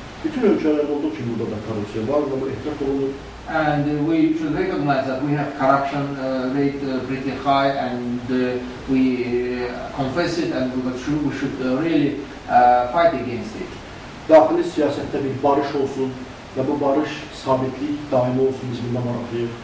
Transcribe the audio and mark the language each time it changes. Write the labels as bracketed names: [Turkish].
[Azerbaijani] Bütün ölkələrdə olduğu kimi burada da korrupsiya var və bu etiraf olunur. [English] And we should recognize that we have corruption rate pretty high, and we confess it, and we should really fight against it. [Azerbaijani] Daxili siyasətdə bir barış olsun və bu barış sabitlik daimi olsun, biz bundan maraqlıyıq.